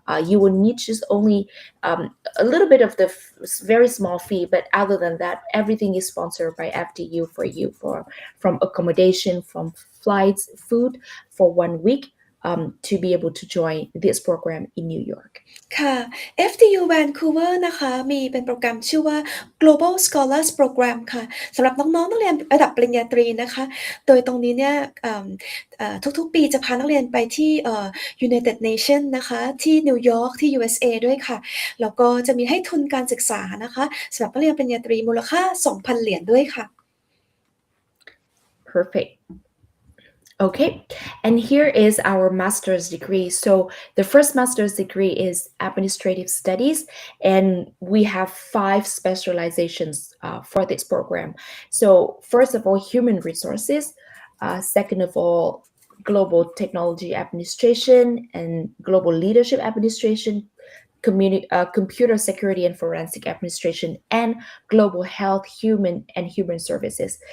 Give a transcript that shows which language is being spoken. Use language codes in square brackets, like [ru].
[en] You will need just only a little bit of the very small fee, but other than that, everything is sponsored by FDU for you, from accommodation, from flights, food for 1 week. To be able to join this program in New York. [th] ค่ะ FDU Vancouver นะคะมีเป็นโปรแกรมชื่อว่า Global Scholars Program ค่ะสำหรับน้องๆนักเรียนระดับปริญญาตรีนะคะโดยตรงนี้เนี่ยทุกๆปีจะพานักเรียนไปที่United Nations นะคะที่นิวยอร์กที่ USA ด้วยค่ะแล้วก็จะมีให้ทุนการศึกษานะคะสำหรับนักเรียนปริญญาตรีมูลค่า 2,000 เหรียญด้วยค่ะ [en] Perfect. Okay, and here is our master's degree. So the first master's degree is administrative studies, and we have 5 specializations for this program. So first of all, human resources. Second of all, global technology administration and global leadership administration, computer security and forensic administration, and global health, human services.